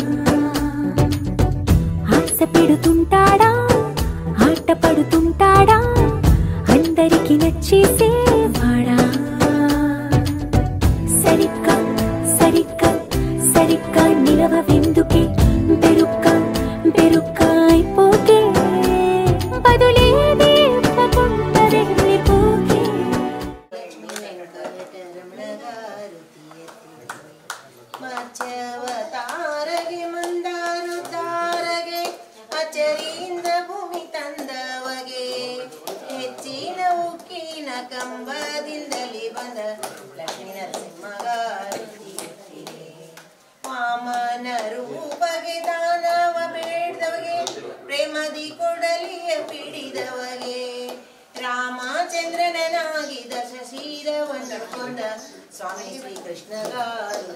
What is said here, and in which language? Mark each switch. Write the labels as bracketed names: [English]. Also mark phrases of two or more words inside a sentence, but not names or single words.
[Telugu] ఆశ పెడుతుంటాడా ఆట పడుతుంటాడా అందరికి నచ్చేసేవాడా సరిగ్గా సరిగ్గా సరిగ్గా నిలవెందుకే బెరుక్క బెరుక్క అయిపోకే బదులేది ఇవ్వకుండా వెళ్ళిపోకే [Kannada] ತಾರಗೆ ಮಂದಾರು ತಾರಗೆ ಅಚರಿಂದ ಭೂಮಿ ತಂದವಗೆ ಹೆಚ್ಚಿನ ಉಕ್ಕಿನ ಕಂಬದಿಂದಲೇ ಬಂದ ಲಕ್ಷ್ಮೀ ನರಸಿಂಹಗಾರತಿಗೆ ವಾಮನ ರೂಪಗೆ ದಾನವ ಬೇಡ್ದವಗೆ ಪ್ರೇಮದಿ ಕೊಡಲಿಯ ಪಿಡಿದವಗೆ ರಾಮಚಂದ್ರನಾಗಿ ದಶಶೀಲವನ್ನು ಕೊಂದ ಸ್ವಾಮಿ ಶ್ರೀಕೃಷ್ಣಗಾರು